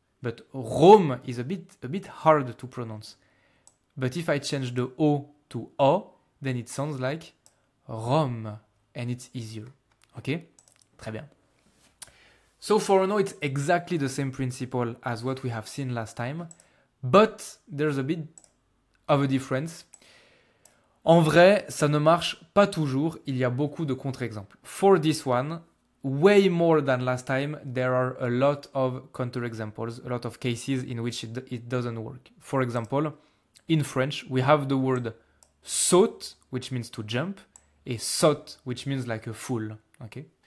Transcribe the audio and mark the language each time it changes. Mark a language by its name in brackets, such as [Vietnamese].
[English] But Rome is a bit hard to pronounce. But if I change the O to O, then it sounds like Rome, and it's easier. Okay? [French] Très bien. [English] So for now, it's exactly the same principle as what we have seen last time, but there's a bit of a difference. [French] En vrai, ça ne marche pas toujours. Il y a beaucoup de contre-exemples. [English] For this one, way more than last time, there are a lot of counter-examples, a lot of cases in which it doesn't work. For example, in French, we have the word saute, which means to jump, et saute, which means like a fool. Okay?